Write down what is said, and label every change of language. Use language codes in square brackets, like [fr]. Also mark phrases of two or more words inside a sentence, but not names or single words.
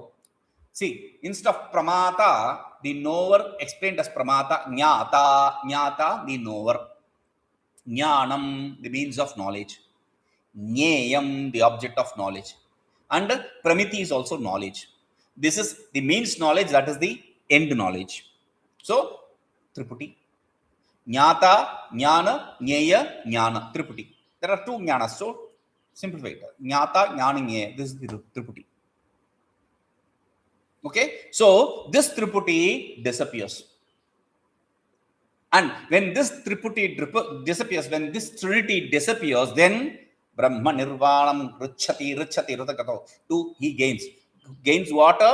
[en] See, instead of pramātā, the knower explained as pramātā, jñāta, the knower, jñānam, the means of knowledge, jñeyam, the object of knowledge, and pramiti is also knowledge. This is the means knowledge, that is the end knowledge. [sa] So tripuṭī, jñāta, jñāna, jñeya, jñāna, tripuṭī. [en] There are two jñānas, so simplify it. [sa] Jñāta, jñāna, jñeya. [en] This is the tripuṭī. Okay, so this tripuṭī disappears, and when this tripuṭī disappears, when this trinity disappears, then brahmanirvāṇamṛcchati, he gains water.